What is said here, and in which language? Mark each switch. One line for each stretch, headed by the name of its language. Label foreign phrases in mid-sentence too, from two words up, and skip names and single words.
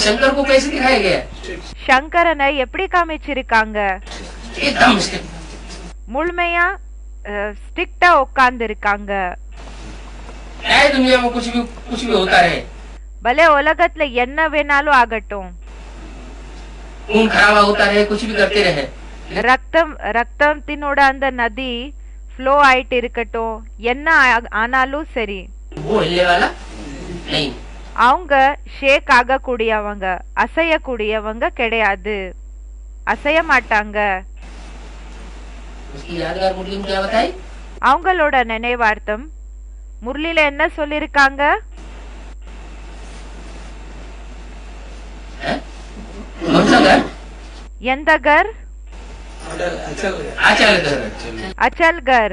Hindi: शंकर को कैसे दिखाया गया?
Tamil: சங்கரனை எப்படி காமிச்சிருக்காங்க?
Hindi: एकदम स्ट्रिक्ट,
Tamil: முழுமையா ஸ்ட்ரிக்ட்டா உட்கார்ந்து இருக்காங்க.
Hindi: चाहे दुनिया में कुछ भी होता रहे,
Tamil: भले உலகத்துல என்ன வேணாலும் ஆகட்டும்,
Hindi: खून खराबा होता रहे, कुछ भी करते रहे,
Tamil: ரத்தத்தினோட அந்த நதி ஃப்ளோ ஆயிட்டு இருக்கட்டும், என்ன ஆனாலும் சரி,
Hindi: वो हिलने वाला नहीं.
Tamil: அவங்க ஷேக் ஆகக்கூடியவங்க, அசையக்கூடியவங்க கிடையாது, அசைய மாட்டாங்க.
Hindi: उसकी यादगार मुरली में क्या बताई?
Tamil: அவங்களோட நினைவார்த்தம் முரளில என்ன சொல்லிருக்காங்க? எந்த கர்? அச்சல்கர்.